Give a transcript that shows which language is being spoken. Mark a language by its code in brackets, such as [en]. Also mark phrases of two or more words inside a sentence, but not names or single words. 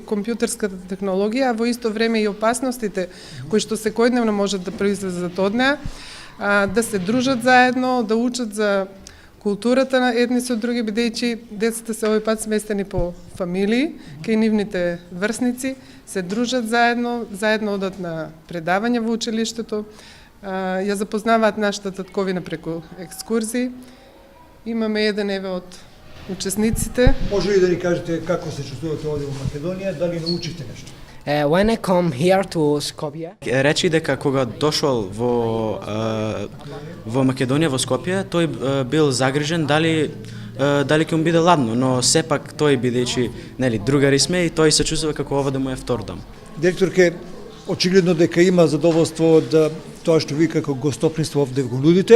[mk] компјутерската технологија, а во исто време и опасностите кои што секојдневно можат да произлезат од неа, да се дружат заедно, да учат за културата на едни со други, бидејќи децата се овој пат сместени по фамилии, кај нивните врсници, се дружат заедно, заедно одат на предавања во училиштето, ја запознаваат нашата татковина преку екскурзии. Имаме еден од учесниците. Може ли да ни кажете како се чувствувате овде во Македонија, дали научите нешто? [en] When I come here to Skopje, [mk] речи дека кога дошол во Македонија, во Скопје, тој бил загрижен дали ќе му биде ладно, но сепак тој бидејќи другари сме и тој се чувствува како ова да му е втор дом. Директорке, очигледно дека има задоволство од тоа што ви како гостоприство овде го нудите.